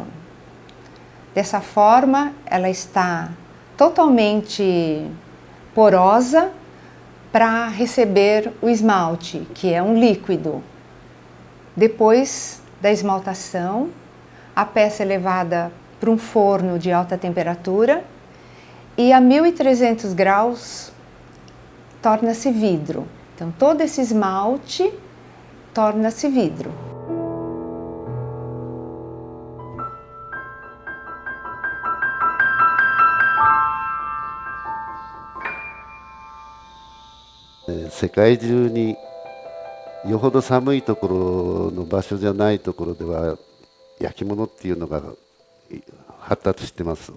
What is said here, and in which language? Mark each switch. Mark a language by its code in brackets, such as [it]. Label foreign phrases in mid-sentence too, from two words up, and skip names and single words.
[pt] Dessa forma, ela está totalmente porosa para receber o esmalte, que é um líquido. Depois da esmaltação, a peça é levada para um forno de alta temperatura e a 1300 graus torna-se vidro. Então todo esse esmalte torna-se vidro. [ja] 世界中によほど寒いところの場所じゃないところでは焼き物っていうのが発達してます。